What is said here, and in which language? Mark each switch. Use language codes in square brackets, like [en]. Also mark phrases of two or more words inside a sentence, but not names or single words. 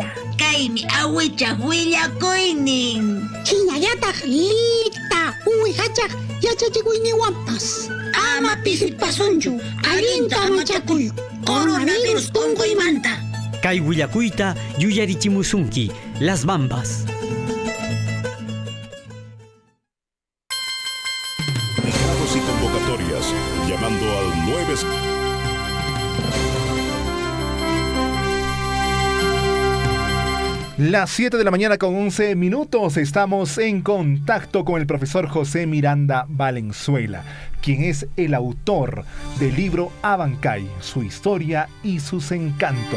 [qu] Kaymi awitaq willakuynin. Hinallataq lita uwihachaq yachachikuyniwanpas. Ama pisipasunchu, allinta amachakuy, coronavirus unquymanta. Kay willakuyta yuyarichimusunki, [es] Las Bambas. Y convocatorias, llamando al 9... Las 7 de la mañana con 11 minutos estamos en contacto con el profesor José Miranda Valenzuela, quien es el autor del libro Abancay, su historia y sus encantos.